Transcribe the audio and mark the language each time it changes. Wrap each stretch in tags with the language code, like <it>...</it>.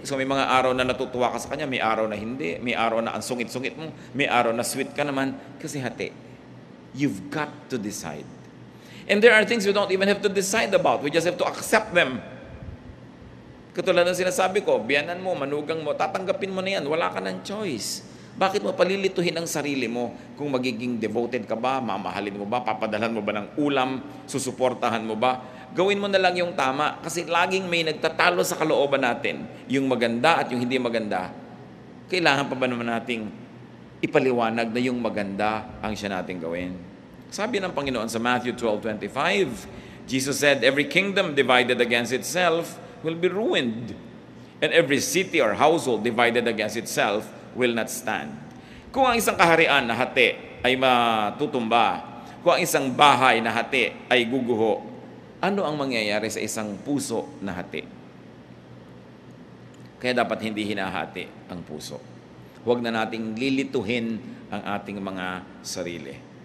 <tl>So may mga araw na natutuwa ka sa kanya, may araw na hindi, may araw na ang sungit-sungit mo, may araw na sweet ka naman, kasi hati.</tl> <en>You've got to decide. And there are things you don't even have to decide about. We just have to accept them.</en> <tl>Katulad ng sinasabi ko, biyanan mo, manugang mo, tatanggapin mo na yan, wala ka ng choice. Bakit mo palilituhin ang sarili mo kung magiging devoted ka ba, mamahalin mo ba, papadalhan mo ba ng ulam, susuportahan mo ba? Gawin mo na lang yung tama kasi laging may nagtatalo sa kalooban natin, yung maganda at yung hindi maganda. Kailangan pa ba naman nating ipaliwanag na yung maganda ang siya nating gawin? Sabi ng Panginoon sa</tl> <en>Matthew 12:25, Jesus said, every kingdom divided against itself will be ruined, and every city or household divided against itself will not stand.</en> <tl>Kung ang isang kaharian na hati ay matutumba, kung ang isang bahay na hati ay guguho, ano ang mangyayari sa isang puso na hati? Kaya dapat hindi hinahati ang puso. Huwag na nating lilituhin ang ating mga sarili.</tl>